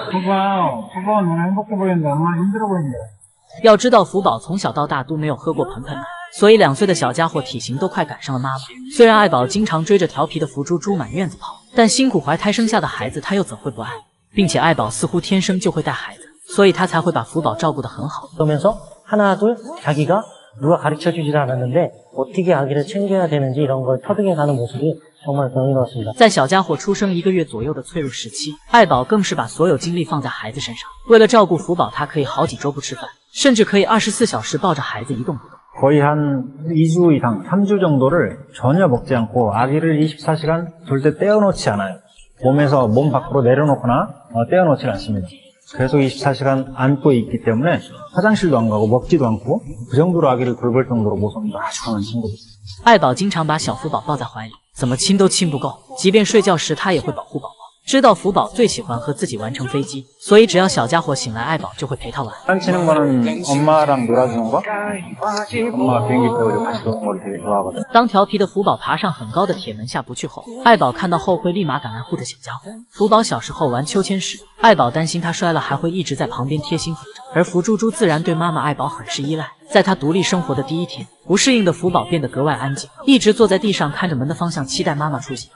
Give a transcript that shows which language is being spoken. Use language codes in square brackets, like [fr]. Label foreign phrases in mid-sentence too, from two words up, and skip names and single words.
[zh] 要知道福宝从小到大都没有喝过盆盆奶，所以2岁的小家伙体型都快赶上了妈妈。虽然爱宝经常追着调皮的福猪猪满院子跑，但辛苦怀胎生下的孩子他又怎会不爱？并且爱宝似乎天生就会带孩子，所以他才会把福宝照顾得很好。 [ko] 그러면서 하나 둘 자기가 누가 가르쳐주질 않았는데 어떻게 아기를 챙겨야 되는지 이런 걸 터득해가는 모습이 정말 경이로웠습니다. [zh] 在小家伙出生1个月左右的脆弱时期，爱宝更是把所有精力放在孩子身上。为了照顾福宝，他可以好几周不吃饭，甚至可以24小时抱着孩子一动不动。 [ko] 거의 한 2주 이상, 3주 정도를 전혀 먹지 않고 아기를 24시간 절대 떼어놓지 않아요. 몸 밖으로 내려놓거나 떼어놓지 않습니다. 계속 24시간 안고 있기 때문에 화장실도 안 가고 먹지도 않고 그 정도로 아기를 돌볼 정도로 모성도 아주 강한 친구입니다. [zh] 爱宝经常把小福宝抱在怀里，怎么亲都亲不够，即便睡觉时他也会保护宝宝。知道福宝最喜欢和自己玩乘飞机，所以只要小家伙醒来，爱宝就会陪他玩。 [ko] 장난치는 거는 엄마랑 놀아주는 거? 엄마가 비행기 태우고 같이 노는 걸 되게 좋아하거든. [zh] 当调皮的福宝爬上很高的铁门下不去后，爱宝看到后会立马赶来护着小家伙。福宝小时候玩秋千时，爱宝担心他摔了，还会一直在旁边贴心扶着。而福猪猪自然对妈妈爱宝很是依赖。在他独立生活的第1天，不适应的福宝变得格外安静，一直坐在地上看着门的方向，期待妈妈出现。